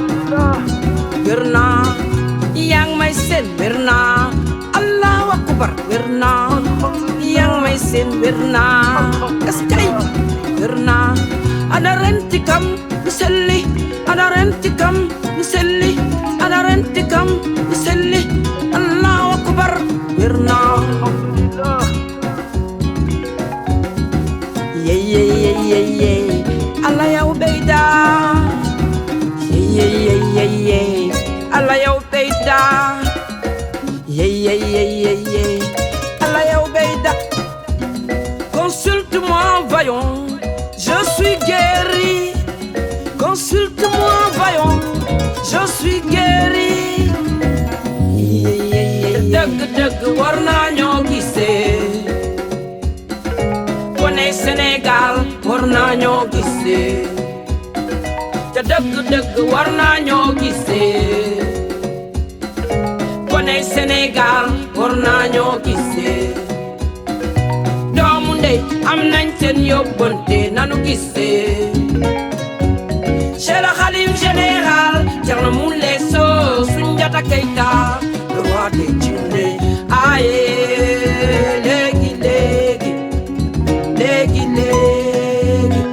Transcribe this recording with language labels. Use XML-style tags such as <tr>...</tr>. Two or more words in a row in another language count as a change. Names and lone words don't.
<wo>yaa ngi may seen wér naa</wo> <ar>Allahu akbar</ar> <wo>wér naa yaa ngi may seen wér naa eskay wér naa ana renti kam mi selli ana renti kam mi selli ana renti kam mi selli</wo> <ar>Allahu akbar</ar> <wo>wér naa yey Allah yow beyda yey Allah yow beyda yey Allah yow beyda</wo> <fr>consulte-moi voyons je suis guéri consulte-moi voyons je suis guéri</fr> <wo>dëgg war nañoo gisee kone Sénégal war nañoo gisee te dëgg war nañoo gisee kone Sénégal war nañoo gisee doomu ndey am nañ seen yóbbante nanu gisee Cheikh Khalif général Thierno Moule Sow Soundiata Keita</wo> <fr>roi des Djinné</fr> <wo>aye léegi léegi léegi léegi</wo>